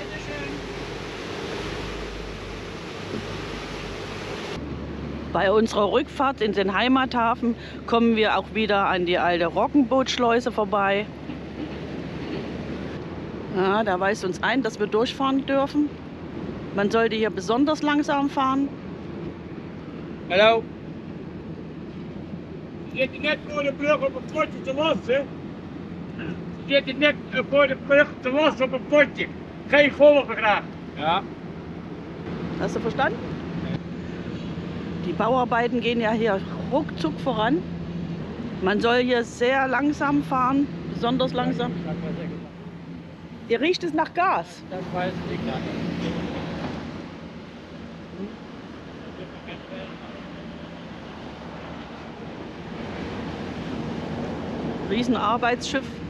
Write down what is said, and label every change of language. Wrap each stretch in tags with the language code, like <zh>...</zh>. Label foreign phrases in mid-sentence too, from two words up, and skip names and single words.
<de>Bei unserer Rückfahrt in den Heimathafen kommen wir auch wieder an die alte Roggenbootschleuse vorbei. Ja, da weist uns ein, dass wir durchfahren dürfen. Man sollte hier besonders langsam fahren. Hallo.</de> <nl>Steht net voor de brug op een potje te wassen. Steht net voor de brug te wassen op een potje. Geen volle graag. Ja.</nl> <de>Hast du verstanden? Die Bauarbeiten gehen ja hier ruckzuck voran. Man soll hier sehr langsam fahren, besonders langsam. Ihr riecht es nach Gas. Das weiß ich nicht. Riesenarbeitsschiff.</de>